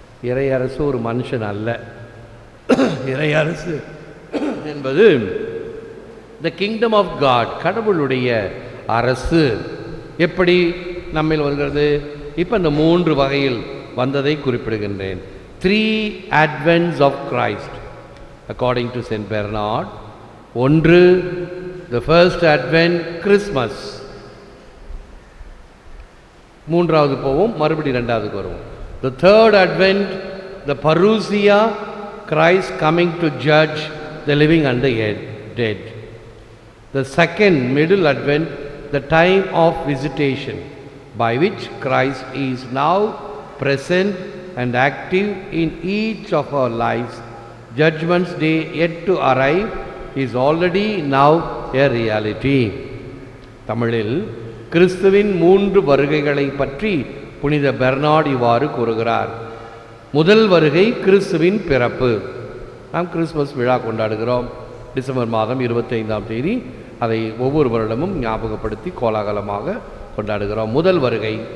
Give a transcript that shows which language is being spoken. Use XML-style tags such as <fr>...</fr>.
<ta>இறை அரசு ஒரு மனுஷன் அல்ல. இறை அரசு என்பது</ta> <en>the kingdom of God,</en> <ta>கடவுளுடைய அரசு. எப்படி நம்மில் வருகிறது? இப்போ இந்த 3 வகையில் வந்ததை குறிப்பிடுகின்றேன்.</ta> <en>3 advents of Christ according to Saint Bernard. 1, the first advent, Christmas.</en> <ta>3வது போவோம், மறுபடி 2வதுக்கு வருவோம்.</ta> <en>The third advent, the parousia, Christ coming to judge the living and the dead. The second, middle advent, the time of visitation by which Christ is now present and active in each of our lives. Judgment's day yet to arrive is already now a reality.</en> <ta>தமிழில் கிறிஸ்துவின் 3 வருகைகளை பற்றி புனித Bernard இவ்வாறு கூறுகிறார். முதல் வருகை கிறிஸ்துவின் பிறப்பு. நாம் கிறிஸ்துமஸ் விழா கொண்டாடுகிறோம். டிசம்பர் மாதம் 25ஆம் தேதி அதை ஒவ்வொரு வருடமும் ஞாபகப்படுத்தி கோலாகலமாக கொண்டாடுகிறோம். முதல் வருகை.</ta>